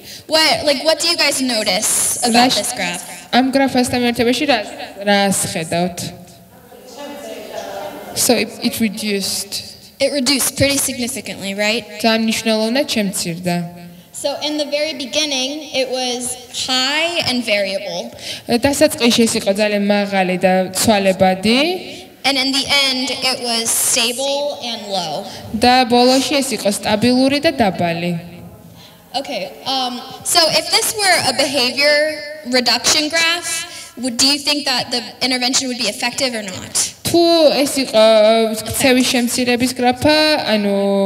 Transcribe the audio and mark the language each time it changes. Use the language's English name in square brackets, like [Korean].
[English] what do you guys notice about this graph? [Georgian] ამ გრაფასთან ერთობაში რას ხედავთ? [English] So it reduced. It reduced pretty significantly, right? [Georgian] ძალიან მნიშვნელოვნად შემცირდა. [English] So in the very beginning, it was high and variable. [Georgian] დასაწყისში ეს იყო ძალიან მაღალი და ცვალებადი. [English] And in the end, it was stable and low. [Georgian] და ბოლოში ეს იყო სტაბილური და დაბალი. [English] Okay, so if this were a behavior reduction graph, do you think that the intervention would be effective or not? [Georgian] თუ ეს იყო ქცევის შემცირების გრაფა, ანუ